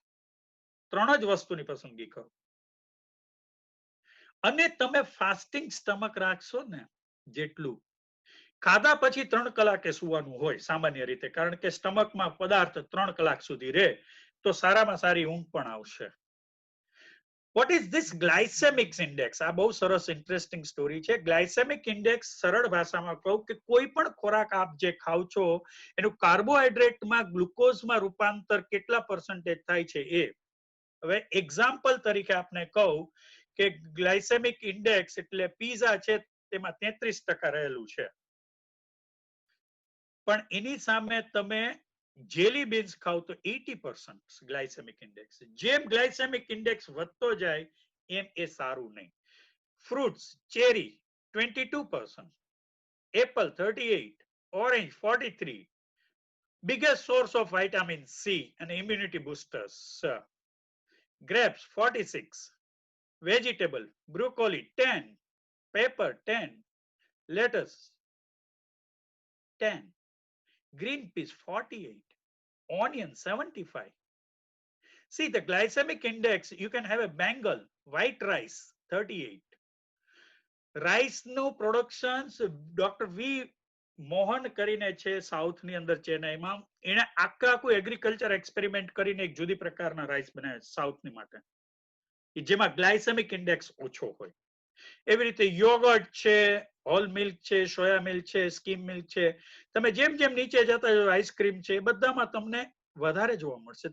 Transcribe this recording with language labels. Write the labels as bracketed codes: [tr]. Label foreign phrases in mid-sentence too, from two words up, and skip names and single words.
[gu] 3 જ વસ્તુની પસંદગી કરો. અને તમે [en] fasting stomach [gu] રાખશો ને, જેટલું ખાધા પછી 3 કલાકે સુવાનું હોય સામાન્ય રીતે, કારણ કે સ્ટમકમાં પદાર્થ 3 કલાક સુધી રહે તો સારામાં સારી ઊંઘ પણ આવશે. [en] What is this glycemic index? [gu] આ બહુ સરસ [en] interesting story [gu] છે. [en] glycemic index [gu] સરળ ભાષામાં કહું કે કોઈ પણ ખોરાક આપ જે ખાવ છો એનું કાર્બોહાઈડ્રેટમાં ગ્લુકોઝમાં રૂપાંતર કેટલા % થાય છે એ. હવે એક્ઝામ્પલ તરીકે આપને કહું કે [en] glycemic index [gu] એટલે પીઝા છે તેમાં 33% રહેલું છે, પણ એની સામે તમે [en] jelly beans [gu] ખાવ તો 80% [en] glycemic index. [gu] જેમ [en] glycemic index [gu] વધતો જાય એમ એ સારું નહીં. [en] fruits, cherry 22%, apple 38, orange 43, biggest source of vitamin C and immunity boosters. Grapes 46, vegetable, broccoli 10, pepper 10, lettuce 10, green peas 48, onion 75. See the glycemic index, you can have a Bengal, white rice 38, [gu] રાઈસ નું પ્રોડક્શન ડોક્ટર વી મોહન કરીને છે સાઉથ ની અંદર ચેન્નાઈમાં, એને આખું [en] agriculture experiment [gu] કરીને એક જુદી પ્રકારના રાઈસ બનાવ્યા સાઉથ ની માટે, જેમાં [en] glycemic index [gu] ઓછો હોય. એવી રીતે યોગર્ટ છે, [en] whole milk [gu] છે, [en] soya milk [gu] છે, [en] skim milk [gu] છે, તમે જેમ જેમ નીચે જતા જાઓ આઈસ્ક્રીમ છે, એ બધામાં તમને વધારે જોવા મળશે.